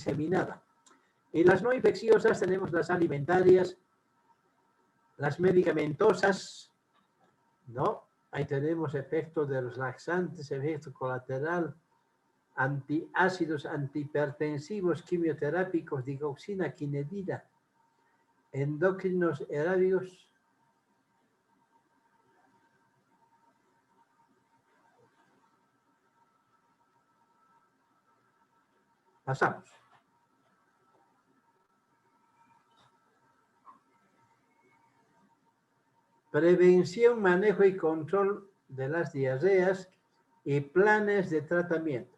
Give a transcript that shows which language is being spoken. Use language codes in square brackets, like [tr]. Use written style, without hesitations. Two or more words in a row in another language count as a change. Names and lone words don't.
[es] Y las no infecciosas tenemos las alimentarias, Las medicamentosas, ¿no? Ahí tenemos efectos de los laxantes, efecto colateral, antiácidos, antihipertensivos, quimioterápicos, digoxina, quinidina, endocrinos arábigos. Pasamos. Prevención, manejo y control de las diarreas y planes de tratamiento.